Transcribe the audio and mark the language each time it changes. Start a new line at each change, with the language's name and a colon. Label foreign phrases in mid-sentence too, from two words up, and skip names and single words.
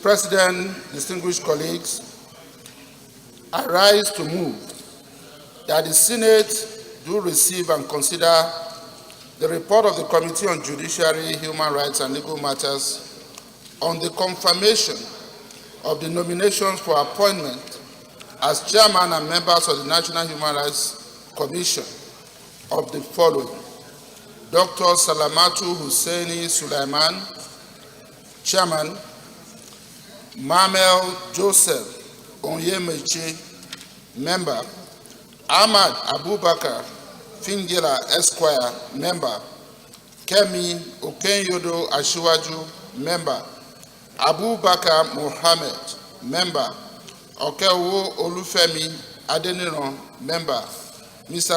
English: President, distinguished colleagues, I rise to move that the Senate do receive and consider the report of the Committee on Judiciary, Human Rights and Legal Matters on the confirmation of the nominations for appointment as chairman and members of the National Human Rights Commission of the following: Dr. Salamatu Husseini Sulaiman, chairman; Mamel Joseph Onyemechi, member; Ahmad Abubakar Fingila Esquire, member; Kemi Okenyodo Asiwaju, member; Abubakar Mohammed, member; Okewo Olufemi Adeniran, member; Mr.